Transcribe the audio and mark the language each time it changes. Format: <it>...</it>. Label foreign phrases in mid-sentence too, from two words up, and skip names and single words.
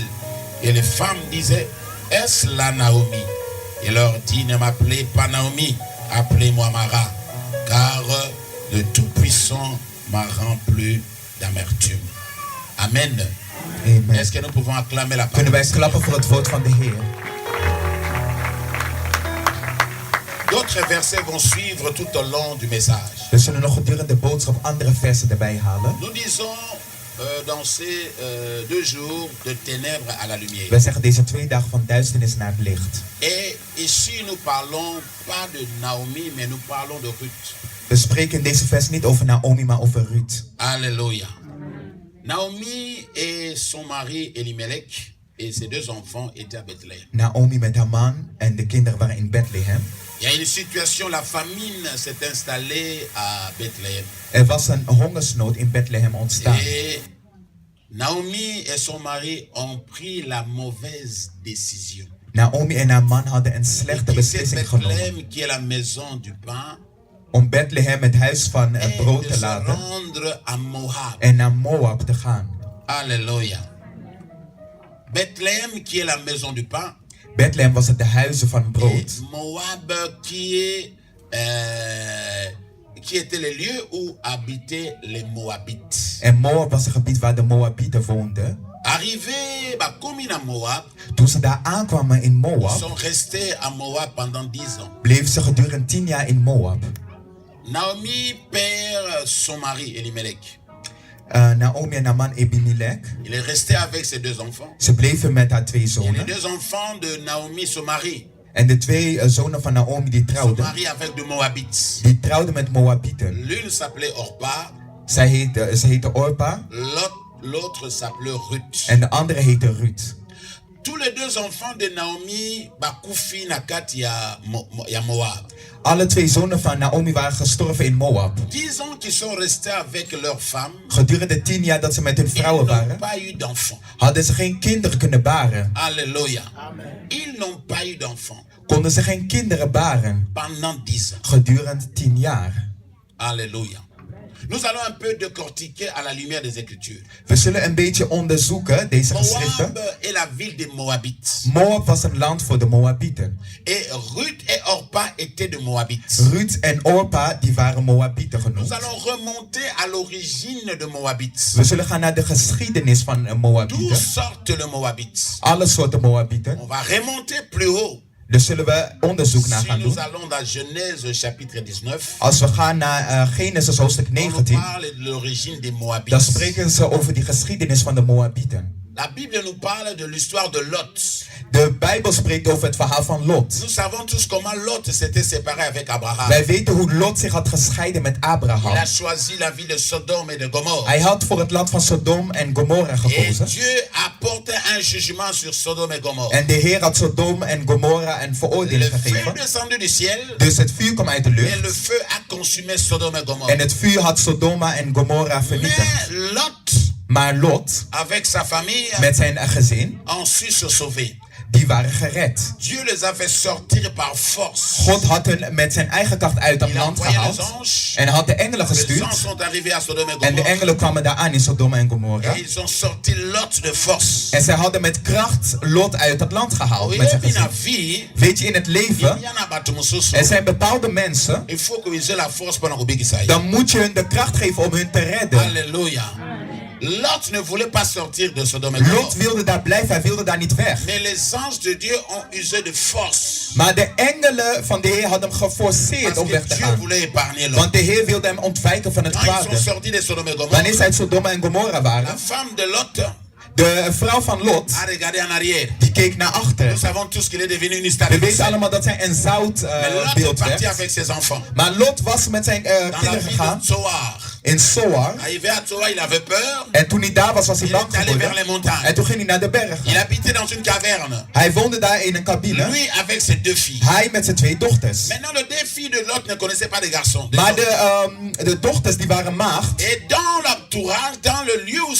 <fr>Et les femmes disaient, est-ce la Naomi? Il leur dit, ne m'appelez pas Naomi, appelez-moi Mara, car le Tout-Puissant m'a rempli d'amertume. Amen. Amen. Est-ce que nous pouvons acclamer la</fr> <nl>Kunnen</nl> <fr>parole?</fr> <nl>wij klappen voor het woord van de Heer?</nl> <fr>D'autres versets vont suivre tout au long du message.</fr> <nl>We zullen nog gedurende de boodschap andere versen erbij halen.</nl> <fr>Nous disons dans ces 2 jours de ténèbres à la lumière.</fr> <nl>Wij zeggen deze 2 dagen van duisternis naar het licht.</nl> <fr>Et ici nous parlons pas de Naomi, mais nous parlons de Ruth.</fr> <nl>We spreken in deze vers niet over Naomi, maar over Ruth.</nl> <fr>Alléluia. Naomi et son mari Elimelech et ses 2 enfants étaient à Bethléem.</fr> <nl>Naomi met haar man en de kinderen waren in Bethlehem.</nl> <fr>Il y a une situation, la famine s'est installée à Bethléem.</fr> <nl>Er was een hongersnood in Bethlehem ontstaan.</nl> <fr>Et Naomi et son mari ont pris la mauvaise décision.</fr> <nl>Naomi en haar man hadden een</nl> <fr>Et</fr> <nl>slechte</nl> <fr>quitter</fr> <nl>beslissing genomen.</nl> <fr>Bethléem, qui est la maison du pain,</fr> <nl>Om Bethlehem, het huis van</nl> <fr>et</fr> <nl>brood</nl> <fr>de</fr> <nl>te</nl> <fr>se</fr> <nl>laten</nl> <fr>rendre à Moab.</fr> <nl>en naar Moab te gaan.</nl> <fr>Alléluia. Bethléem, qui est la maison du pain,</fr> <nl>Bethlehem was het de huizen van</nl> <fr>et</fr> <nl>brood.</nl> <fr>Moab, qui était le lieu où habitaient les Moabites.</fr> <nl>En Moab was een gebied waar de Moabieten woonden.</nl> <fr>Arrivés, comme à Moab,</fr> <nl>Toen ze daar aankwamen in</nl> <fr>ils</fr> <nl>Moab,</nl> <fr>sont restés à Moab pendant 10 ans.</fr> <nl>bleven ze gedurende 10 jaar in Moab.</nl> <fr>Naomi perd son mari Elimelech.</fr> <nl>Naomi en haar man Ebimelech,</nl> <fr>Il est resté avec ses 2 enfants.</fr> <nl>ze bleven met haar 2</nl> <fr>Et les</fr> <nl>zonen.</nl> <fr>2 enfants de Naomi se marient.</fr> <nl>En de 2 zonen van Naomi die</nl> <fr>Se</fr> <nl>trouwden,</nl> <fr>marient avec de Moabites.</fr> <nl>die trouwden met Moabieten.</nl> <fr>L'une s'appelait Orpa,</fr> <nl>Ze heette Orpa</nl> <fr>l'autre s'appelait Ruth.</fr> <nl>en de andere heette Ruth.</nl> <fr>Tous les 2 enfants de Naomi,</fr> <ln>Bakufi Nakat ya Moab.</ln> <nl>Alle 2 zonen van Naomi waren gestorven in Moab.</nl> <fr>10 ans qu'ils sont restés avec leurs femmes,</fr> <nl>Gedurende 10 jaar dat ze met hun</nl> <fr>ils</fr> <nl>vrouwen</nl> <fr>n'ont</fr> <nl>waren,</nl> <fr>pas eu d'enfants.</fr> <nl>hadden ze geen kinderen kunnen baren.</nl> <fr>Alléluia. Ils n'ont pas eu d'enfants</fr> <nl>Konden ze geen kinderen baren</nl> <fr>pendant 10 ans.</fr> <nl>gedurende 10 jaar.</nl> <fr>Alléluia. Nous allons un peu décortiquer à la lumière des Écritures.</fr> <nl>We zullen een beetje onderzoeken deze geschriften.</nl> <fr>Moab est la ville des Moabites.</fr> <nl>Moab was een land voor de Moabieten.</nl> <fr>Et Ruth et Orpa étaient de Moabites.</fr> <nl>Ruth en Orpa die waren Moabieten</nl> <fr>Nous</fr> <nl>genoemd.</nl> <fr>allons remonter à l'origine de Moabites.</fr> <nl>We zullen gaan naar de geschiedenis van</nl> <fr>D'où</fr> <nl>Moabieten.</nl> <fr>sortent les Moabites?</fr> <nl>Alle soorten Moabieten.</nl> <fr>On va remonter plus haut.</fr> <nl>Dus zullen we onderzoek naar</nl> <fr>Si</fr> <nl>gaan</nl> <fr>nous</fr> <nl>doen.</nl> <fr>allons dans Genèse chapitre 19,</fr> <nl>Als we gaan naar Genesis hoofdstuk</nl> <fr>on nous</fr> <nl>19,</nl> <fr>parle de l'origine des</fr> <nl>dan</nl> <fr>Moabites.</fr> <nl>spreken ze over die geschiedenis van de Moabieten.</nl> <fr>La Bible nous parle de l'histoire de Lot.</fr> <nl>De Bijbel spreekt over het verhaal van Lot.</nl> <fr>Nous savons tous comment Lot s'était séparé avec Abraham.</fr> <nl>Wij weten hoe Lot zich had gescheiden met</nl> <fr>Il a</fr> <nl>Abraham.</nl> <fr>choisi la ville de Sodome et de Gomorre.</fr> <nl>Hij had voor het land van Sodom en Gomorra</nl> <fr>Et</fr> <nl>gekozen.</nl> <fr>Dieu apporte un jugement sur Sodome et Gomorre.</fr> <nl>En de Heer had Sodom en Gomorra een</nl> <fr>Le</fr> <nl>veroordeling</nl> <fr>feu</fr> <nl>gegeven.</nl> <fr>descendu du ciel</fr> <nl>Dus het vuur kwam uit de</nl> <fr>et le</fr> <nl>lucht.</nl> <fr>feu a consumé Sodome et Gomorre.</fr> <nl>En het vuur had Sodoma en Gomorra vernietigd.</nl> <fr>Mais Lot,</fr> <nl>Maar Lot,</nl> <fr>avec sa famille,</fr> <nl>met zijn gezin,</nl> <fr>ont su se sauver.</fr> <nl>die waren gered.</nl> <fr>Dieu les a fait sortir par force.</fr> <nl>God had hen met zijn eigen kracht uit dat</nl> <fr>Il a</fr> <nl>land</nl> <fr>envoyé les</fr> <nl>gehaald.</nl> <fr>anges.</fr> <nl>En had de engelen</nl> <fr>Les</fr> <nl>gestuurd.</nl> <fr>anges sont arrivés à Sodome et</fr> <nl>En de</nl> <fr>Gomorrhe.</fr> <nl>engelen kwamen daar aan in Sodom en Gomorra.</nl> <fr>Et ils ont sorti Lot de force.</fr> <nl>En zij hadden met kracht Lot uit dat land gehaald.</nl> <fr>Oui,</fr> <nl>Met zijn</nl> <fr>in la</fr> <nl>gezin.</nl> <fr>vie,</fr> <nl>Weet je, in het</nl> <fr>il</fr> <nl>leven,</nl> <fr>y en a battu mosusu.</fr> <nl>er zijn bepaalde mensen,</nl> <fr>Il faut qu'ils aient la force pendant que ça.</fr> <nl>dan moet je hun de kracht geven om hun te redden.</nl> <fr>Alléluia. Lot ne voulait pas sortir de Sodome et</fr> <nl>Lot</nl> <fr>Gomorrhe.</fr> <nl>wilde daar blijven, hij wilde daar niet weg.</nl> <fr>Mais les anges de Dieu ont usé de force.</fr> <nl>Maar de engelen van de Heer hadden hem geforceerd</nl> <fr>Parce</fr> <nl>om</nl> <fr>que</fr> <nl>weg te</nl> <fr>Dieu</fr> <nl>gaan.</nl> <fr>voulait épargner Lot.</fr> <nl>Want de Heer wilde hem ontwijken van het</nl> <fr>Quand ils</fr> <nl>kwade.</nl> <fr>sont sortis de Sodome et</fr> <nl>Wanneer</nl> <fr>Gomorrhe,</fr> <nl>zij uit Sodom en Gomorra</nl> <fr>la</fr> <nl>waren,</nl> <fr>femme de Lot</fr> <nl>de vrouw van Lot,</nl> <fr>a regardé en arrière.</fr> <nl>die keek naar achter.</nl> <fr>Nous savons tous qu'il est devenu une</fr> <nl>We</nl> <fr>statue.</fr> <nl>weten allemaal dat zij een</nl> <fr>Mais Lot</fr> <nl>zoutbeeld</nl> <fr>est parti</fr> <nl>werd.</nl> <fr>avec ses enfants.</fr> <nl>Maar Lot was met zijn</nl> <fr>Dans la</fr> <nl>kinderen</nl> <fr>ville</fr> <nl>gegaan</nl> <fr>de Zoar.</fr> <nl>in Zoar.</nl> <fr>Arrivé à Zoar, il avait peur.</fr> <nl>En toen hij daar was, was hij</nl> <fr>Il</fr> <nl>bang</nl> <fr>est allé vers les</fr> <nl>geworden.</nl> <fr>montagnes.</fr> <nl>En toen ging hij naar de bergen.</nl> <fr>Il habitait dans une caverne.</fr> <nl>Hij woonde daar in een cabine.</nl> <fr>Lui avec ses deux filles.</fr> <nl>Hij met zijn 2 dochters.</nl> <fr>Maintenant, les deux filles de Lot ne connaissaient pas de garçons.</fr> <nl>Maar de dochters die waren maagd.</nl> <fr>Et dans l'entourage, dans le lieu où se</fr>